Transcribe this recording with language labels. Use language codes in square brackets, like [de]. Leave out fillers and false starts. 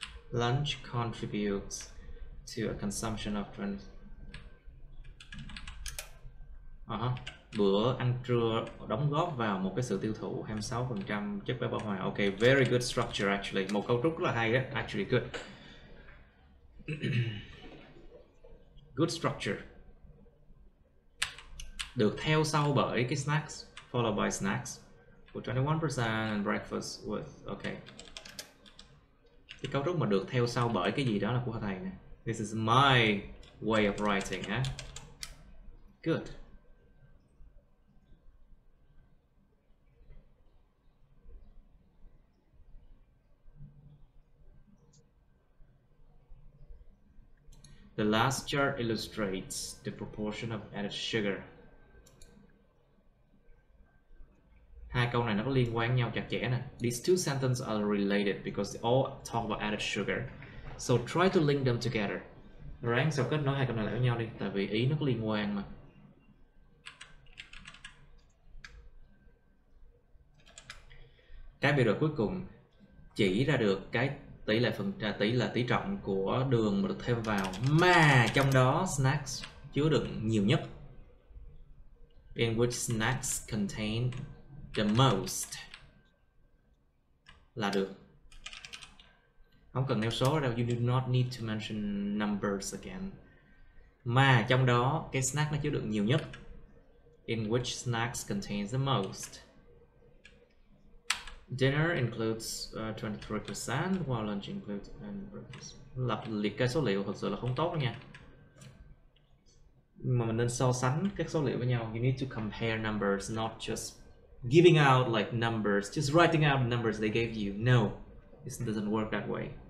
[en] Lunch contributes to a consumption of 20. [vi] Bữa ăn trưa đóng góp vào một cái sự tiêu thụ 26% chất béo bão hòa. [en] Ok, very good structure actually. [vi] Một cấu trúc rất là hay đó, [en] actually good. Good structure. [vi] Được theo sau bởi cái snacks, [en] followed by snacks with 21% and breakfast with, ok. [vi] Cái cấu trúc mà được theo sau bởi cái gì đó là của thầy nè. [en] This is my way of writing, huh? Good. The last chart illustrates the proportion of added sugar. [vi] Hai câu này nó có liên quan nhau chặt chẽ nè. [en] These two sentences are related because they all talk about added sugar. So try to link them together. [vi] Ráng sao kết nối hai câu này lại với nhau đi, tại vì ý nó có liên quan mà. cái biểu đồ cuối cùng chỉ ra được cái tỷ trọng của đường mà được thêm vào, mà trong đó snacks chứa đựng nhiều nhất. [en] In which snacks contain the most [vi] là được. Không cần nêu số đâu, [en] you do not need to mention numbers again. [vi] Mà trong đó cái snack nó chứa đựng nhiều nhất. [en] In which snacks contains the most. Dinner includes 23%, while lunch includes breakfast. [vi] Lập liệt kê số liệu thật sự là không tốt đâu nha. Mà mình nên so sánh các số liệu với nhau. [en] You need to compare numbers, not just giving out like numbers, just writing out the numbers they gave you. No, it doesn't work that way.